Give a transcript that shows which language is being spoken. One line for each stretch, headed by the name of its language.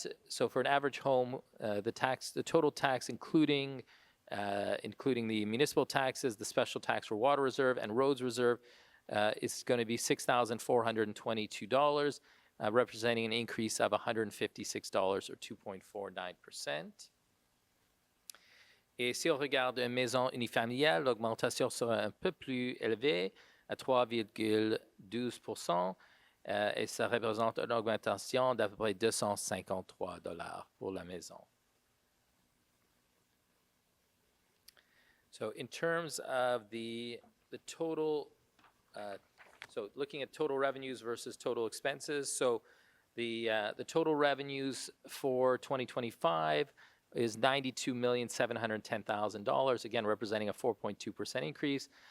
English: So for an average home, the total tax, including the municipal taxes, the special tax for water reserve and roads reserve, is going to be $6,422, representing an increase of $156 or 2.49%.
French: Et si on regarde une maison unifamiliale, l'augmentation sera un peu plus élevée, à 3,12%, et ça représente une augmentation d'à peu près $253 pour la maison.
English: So in terms of the total, so looking at total revenues versus total expenses, so the total revenues for 2025 is $92,710,000, again representing a 4.2% increase.